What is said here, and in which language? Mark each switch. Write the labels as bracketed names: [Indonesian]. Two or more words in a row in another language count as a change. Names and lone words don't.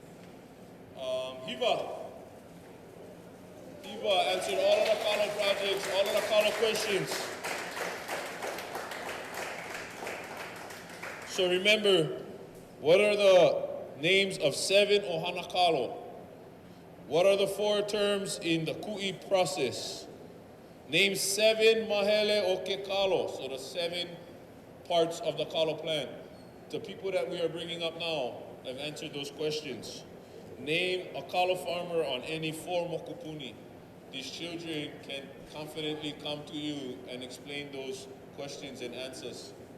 [English] Hiva answered all of the Kalo projects, all of the Kalo questions. So remember, what are the names of 7 [Hawaiian] ohana kalo? [English] What are the 4 terms in the ku'i process? Name 7 [Hawaiian] mahele o ke kalo, [English] so the 7 parts of the kalo plant. The people that we are bringing up now have answered those questions. Name a kalo farmer on any 4 mokupuni. These children can confidently come to you and explain those questions and answers.